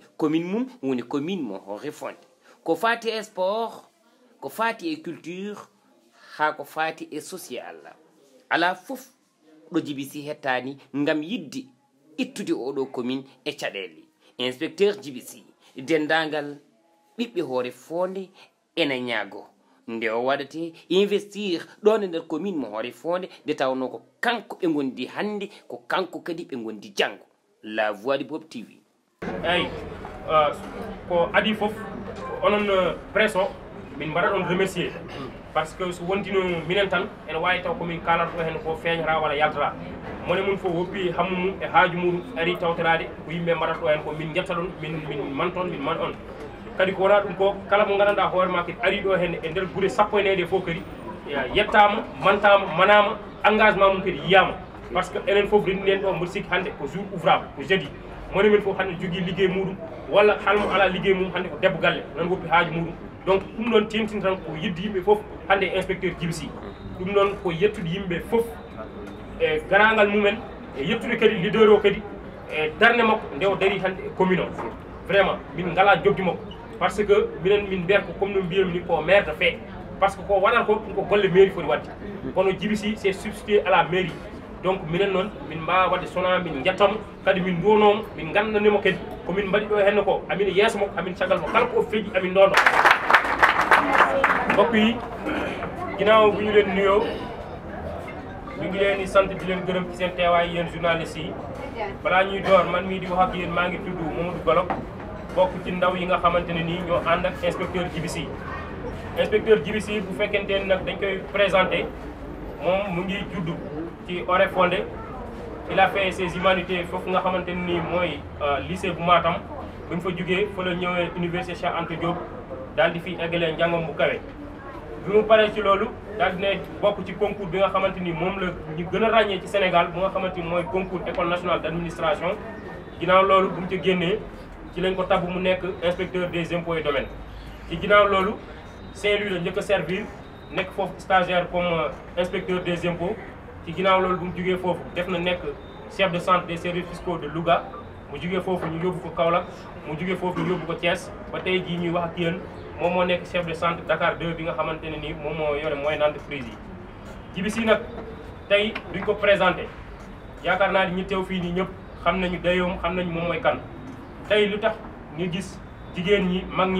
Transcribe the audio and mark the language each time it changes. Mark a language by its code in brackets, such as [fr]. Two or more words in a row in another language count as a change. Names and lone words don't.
[ff] commune mum woni commune mo Oréfondé ko fati e sport ko fati e culture ha ko fati e social ala fof ɗo Djiby Sy hettani ngam yidde ittude oɗo commune e caɗele inspecteur Djiby Sy dendagal ɓiɓɓe Oréfondé ena ñaago nde o waɗate investir ɗon e nder commune mo Oréfondé nde tawno ko kanko ɓe gondi hande ko kanko kadi ɓe gondi janggo la voix du peuple TV eyyi ko adi foof onon presse o min mbaɗa ɗon [fr] remercier par ce que [ff] so wontino minen tan ene wawi taw komin kalata ɗo hen ko feeñata walla yaltata mone mum fof woppi hammu mum e haaju muɗum ari tawtorade ko yimɓe mbaɗata ɗo hen ko min jetta ɗon min man toon min man on kadi ko wona ɗum ko kala mo gandanɗa hoorema kadi ari ɗo hen e nder guure sappo e nayyi fof kadi yettama mantama manama engagement mum kadi yiyama [fr] par ce que [ff] enen fof rendiɗen ɗo mboɗo sikki hande ko [fr] jour ouvrable [ff] ko jeudi moni min fof hande jogui liggey muɗum walla halmo ala liggey mum hande ko debbo galle nan woppi haaju muɗum donc ɗum ɗon tentini tan ko yidde yimɓe fof hande inspecteur Djiby Sy ɗum ɗon ko yettude yimɓe fof e garagal mumen e yettude kadi leader o kadi e darde makko nde o dari hande e commune o vraiment min ngala jobdi makko par ce que minen min mbiyata ko comme no mbiyami ni ko [fr] maire de fait par ce que [ff] ko waɗata ko ɗum ko golle mairie foti wadde kono Djiby Sy [fr] c'est substitué à la mairie donc [ff] minen noon min mbawa wadde sona min jettamo kadi min duwonomo min gandanimo kadi komin mbaɗi ɗo henne ko amin yeeso makko amin caggal mo kala ko feeji amin ndono [wo] mbokk yi ginnaaw bu ñu leen nuyoo ñu ngi leen di sant di leen gërëm ci seen teewaay yéen journalistes yi balaa ñuy door man mii di wax ak yéen maa ngi tudd Mamadou Golo bokk ci ndaw yi nga xamante ne nii ñoo ànd ak inspecteur Djiby Sy. inspecteur Djiby Sy bu fekkente ne nag dañ koy présenté moom mu ngi judd ci Oréfondé [fr] il a fait ses humanités [wo] foofu nga xamante ne nii mooy lycée bu Matam bu ñu fa jugee fa la ñëwee université Cheikh Anta Diop daal di fi eggalee njàngam bu kawe. bi mu paree ci loolu daal di ne bokk ci concours bi nga xamante ni moom la ñu gën a ràññee ci Sénégal bu nga xamante ni mooy concours école nationale d' administration ginnaaw loolu bu mu ci génnee ci lañ ko tabb mu nekk [fr] inspecteur des impôts et domaines. [wo] ci ginnaaw loolu Saint-Louis la njëkk a servir nekk foofu [fr] stagiaire comme inspecteur des impôts [wo] ci ginnaaw loolu bu mu jugee foofu def na nekk [fr] chef de centre des services fiscaux de Louga [wo] mu jugee foofu ñu yóbbu ko Kaolack mu jugee foofu ñu yóbbu ko Thiès ba tey jii ñuy wax ak yéen moom moo nekk [fr] chef de centre [wo] Dakar 2 bi nga xamante ne nii moom moo yore [fr] moyenne entreprise [wo] yi. Djiby Sy nag tey duñ ko présenté yaakaar naa ni ñi teew fii nii ñëpp xam nañu dayoom xam nañu moom mooy kan tey lu tax ñu gis jigéen ñi mag ñi